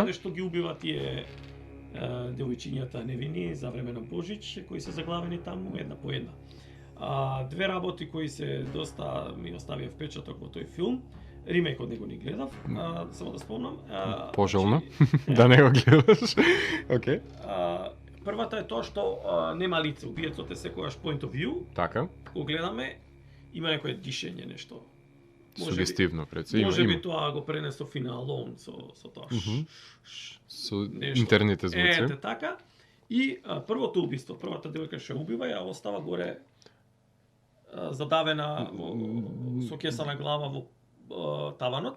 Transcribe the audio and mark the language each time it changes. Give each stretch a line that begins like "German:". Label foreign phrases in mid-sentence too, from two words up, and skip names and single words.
Macedonian: Каде што ги убива тие девојчињата невини за време на Божич, кои се заглавени таму една по една. Две работи кои се доста ми оставија впечаток во тој филм. Ремейкот него не гледав, само да спомнам. Пожелно, да не го гледаш. Окей. Првата е тоа што нема лице, убиецот е секогаш
English: point of view.
Macedonian: Така. Го гледаме, има некое дишење, нешто. Сугестивно пред се. Може би тоа го пренесо финалон со тоа. Со нешто. интерните звуци. Ете така. И првото убиство, првата девојка што убива, ја остава горе задавена со кеса на глава во таванот.